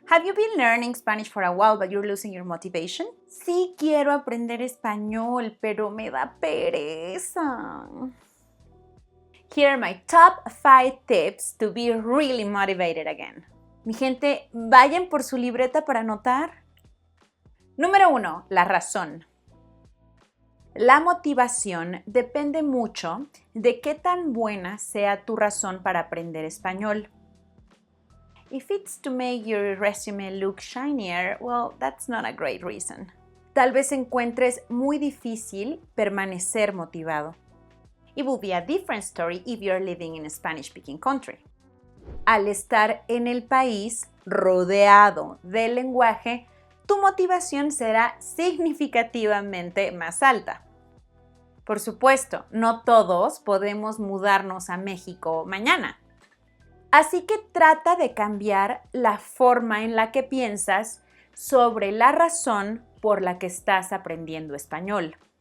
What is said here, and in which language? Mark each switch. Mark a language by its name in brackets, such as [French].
[English] Have you been learning Spanish for a while but you're losing your motivation? [Spanish] Sí quiero aprender español, pero me da pereza. [English] Here are my top 5 tips to be really motivated again. [Spanish] Mi gente, vayan por su libreta para anotar. Número 1, la razón. La motivación depende mucho de qué tan buena sea tu razón para aprender español. [English] If it's to make your resume look shinier, well, that's not a great reason. [Spanish] Tal vez encuentres muy difícil permanecer motivado. [English] It will be a different story if you're living in a Spanish-speaking country. [Spanish] Al estar en el país rodeado del lenguaje, tu motivación será significativamente más alta. Por supuesto, no todos podemos mudarnos a México mañana. Así que trata de cambiar la forma en la que piensas sobre la razón por la que estás aprendiendo español.